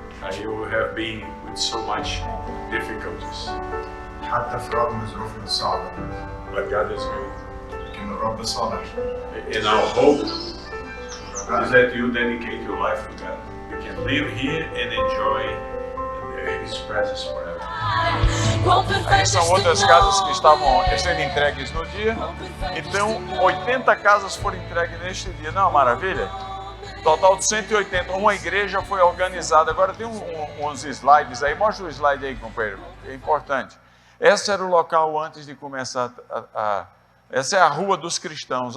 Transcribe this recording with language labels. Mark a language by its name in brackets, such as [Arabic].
[English] You have been with so much difficulties, [Arabic] حتى في رغم ظروفنا الصعبة [English] but God is good. [Arabic] لكن الرب صالح. [English] And our hope is that you dedicate your life to God. You can live here and enjoy His presence forever. [Portuguese] Aí são outras casas que estavam sendo entregues no dia. Então, 80 casas foram entregues neste dia. Não é uma maravilha? Total de 180. Uma igreja foi organizada. Agora tem uns slides aí. Mostra o slide aí, companheiro. É importante. Esse era o local antes de começar essa é a rua dos cristãos.